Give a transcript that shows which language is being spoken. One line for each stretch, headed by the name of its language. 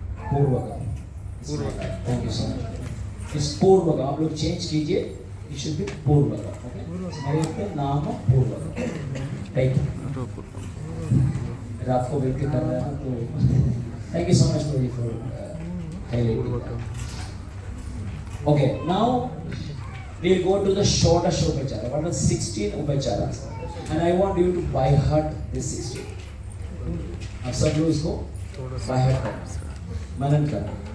English: पूर्वकम्। Thank you so much.
Hindi: इस पूर्वकम् आप लोग चेंज कीजिए,
English: it should be
Hindi: पूर्वकम्।
English: okay,
Sanskrit: स्मरेत् नाम पूर्वकम्।
English: Thank you.
Hindi: रात को बैठ के कर रहे हैं ना, तो
English: Thank you so much for highlighting. Okay, now we'll go to the Shodash Upachara. What are 16 Upacharas? And I want you to by heart this 16.
Hindi: अब सब लोग इसको
English: by heart
Hindi: करें, मनन करें।